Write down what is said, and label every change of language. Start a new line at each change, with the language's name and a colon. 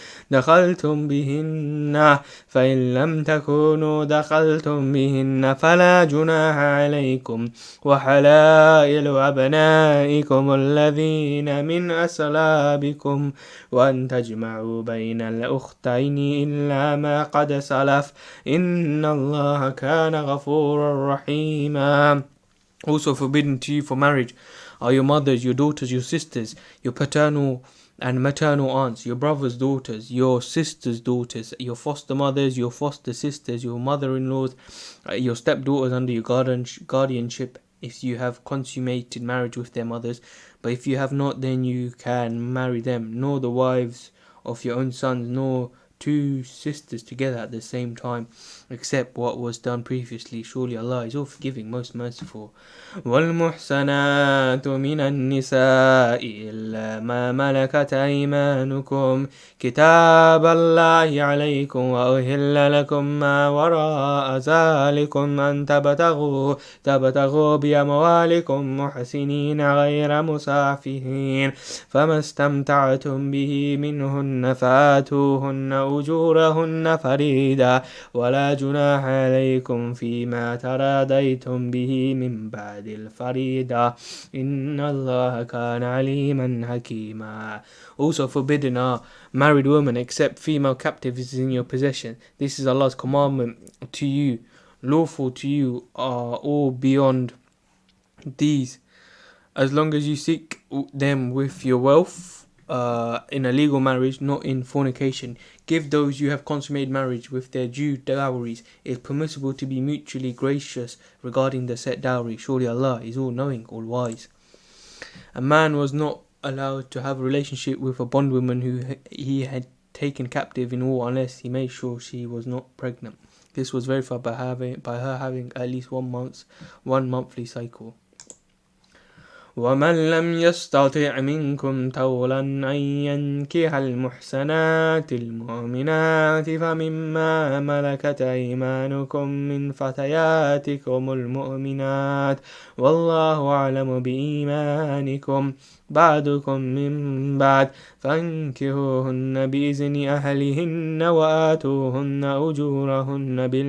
Arabic: دخلتم بهن فإن لم تكونوا دخلتم بهن فلا جناح عليكم وحلائل أبنائكم الذين من أصلابكم وأن تجمعوا بين الأختين إلا ما قد سلف إن الله كان غفورا رحيما.
English: Also forbidden to you for marriage are your mothers, your daughters, your sisters, your paternal and maternal aunts, your brothers' daughters, your sisters' daughters, your foster mothers, your foster sisters, your mother-in-laws, your stepdaughters under your guardianship if you have consummated marriage with their mothers. But if you have not, then you can marry them, nor the wives of your own sons, nor two sisters together at the same time, except what was done previously. Surely Allah is all forgiving, most merciful.
Arabic: وَالْمُحْسَنَاتُ مِنَ النِّسَاءِ إِلَّا مَا مَلَكَتْ أَيْمَانُكُمْ كِتَابَ اللَّهِ عَلَيْكُمْ وَأُحِلَّ لَكُمْ مَا وَرَاءَ ذَلِكُمْ أَنْ تبتغوا بأموالكم محسنين غير مسافحين فما استمتعتم به منهن فآتوهن أجورهن فريدا ولا جناح عليكم فيما تراضيتم به من بعد الفريضة إن الله كان عليما حكيما.
English: Also forbidden are married women except female captives in your possession. This is Allah's commandment to you. Lawful to you are all beyond these, as long as you seek them with your wealth in a legal marriage, not in fornication. Give those you have consummated marriage with their due dowries. It is permissible to be mutually gracious regarding the set dowry. Surely Allah is all knowing, all wise. A man was not allowed to have a relationship with a bondwoman who he had taken captive in war unless he made sure she was not pregnant. This was verified by her having at least 1 monthly cycle.
Arabic: ومن لم يستطع منكم طولا أن ينكح المحسنات المؤمنات فمما ملكت أيمانكم من فتياتكم المؤمنات والله أعلم بإيمانكم بعضكم من بعد فانكحوهن بإذن أهلهن وآتوهن أجورهن